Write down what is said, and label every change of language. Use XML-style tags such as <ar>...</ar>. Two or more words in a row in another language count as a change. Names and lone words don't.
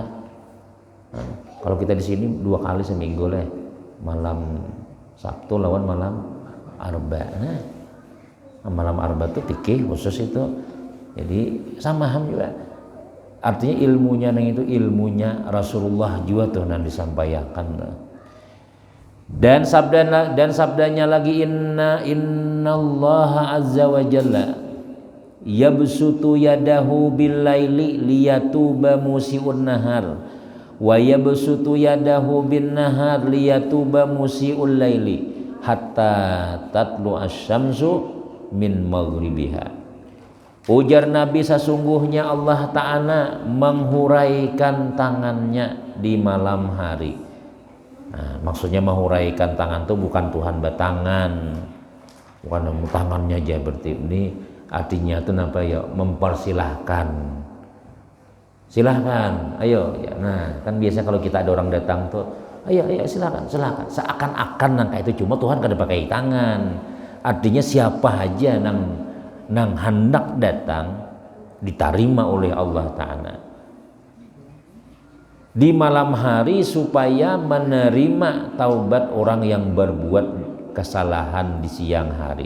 <bjn>Nah, kalau kita di sini 2 kali seminggu lah, malam Sabtu lawan malam Arba. Nah, malam Arba tuh fikih khusus itu. Jadi sama ham juga. Artinya ilmunya nang itu ilmunya Rasulullah juga tuh nang disampaikan. Dan sabdanya lagi</bjn> <ar>إن الله عز وجل يبسط يده بالليل ليتوب مسيء النهار ويبسط يده بالنهار ليتوب مسيء الليل حتى تطلع الشمس من مغربها.</ar> <bjn>Ujar Nabi sesungguhnya Allah Ta'ala menghuraikan tangannya di malam hari. Nah, maksudnya menghuraikan tangan itu bukan Tuhan batangan, bukan tangannya aja berarti ini artinya itu apa ya mempersilahkan. Silahkan, ayo ya. Nah kan biasa kalau kita ada orang datang tuh, ayo silahkan. Seakan-akan nangka itu cuma Tuhan kada pakai tangan. Artinya siapa aja nang hendak datang diterima oleh Allah Ta'ala di malam hari supaya menerima taubat orang yang berbuat kesalahan di siang hari.</bjn>